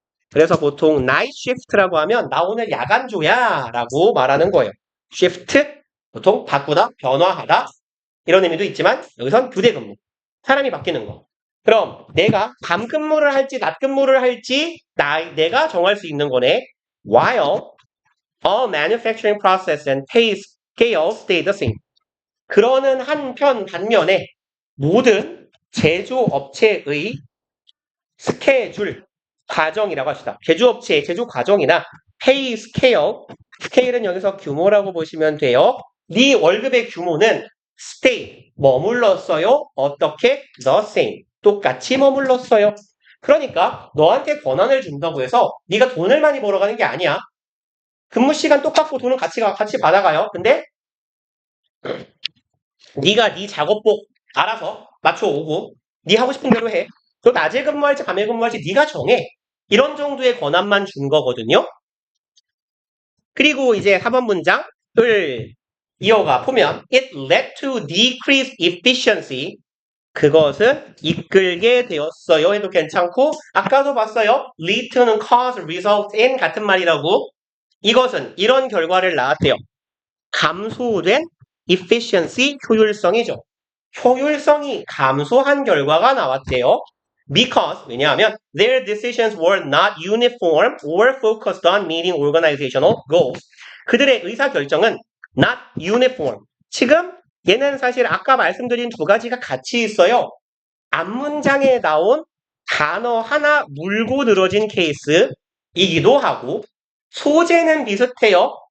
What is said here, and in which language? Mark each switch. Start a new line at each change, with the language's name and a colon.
Korean: 그래서 보통
English: night shift
Korean: 라고 하면 나 오늘 야간조야 라고 말하는 거예요. shift, 보통 바꾸다, 변화하다 이런 의미도 있지만 여기선 교대 근무, 사람이 바뀌는 거. 그럼 내가 밤 근무를 할지 낮 근무를 할지 내가 정할 수 있는 거네.
English: While all manufacturing process and pay scale stay the same.
Korean: 그러는 한편 반면에 모든 제조업체의 스케줄, 과정이라고 합시다. 제조업체의 제조 과정이나 페이 스케일은 여기서 규모라고 보시면 돼요. 네 월급의 규모는 stay, 머물렀어요. 어떻게? the same, 똑같이 머물렀어요. 그러니까 너한테 권한을 준다고 해서 네가 돈을 많이 벌어가는 게 아니야. 근무 시간 똑같고 돈은 같이 받아가요. 근데 네가 네 작업복 알아서 맞춰오고 네 하고 싶은 대로 해. 또 낮에 근무할지 밤에 근무할지 네가 정해. 이런 정도의 권한만 준 거거든요. 그리고 이제 4번 문장을 이어가 보면
English: It led to decreased efficiency.
Korean: 그것은 이끌게 되었어요 해도 괜찮고 아까도 봤어요. lead to는 cause, result in 같은 말이라고. 이것은 이런 결과를 낳았대요. 감소된 efficiency, 효율성이죠. 효율성이 감소한 결과가 나왔대요.
English: Because, 왜냐하면 their decisions were not uniform or focused on meeting organizational goals.
Korean: 그들의 의사결정은 not uniform. 지금 얘는 사실 아까 말씀드린 두 가지가 같이 있어요. 앞문장에 나온 단어 하나 물고 늘어진 케이스이기도 하고 소재는 비슷해요.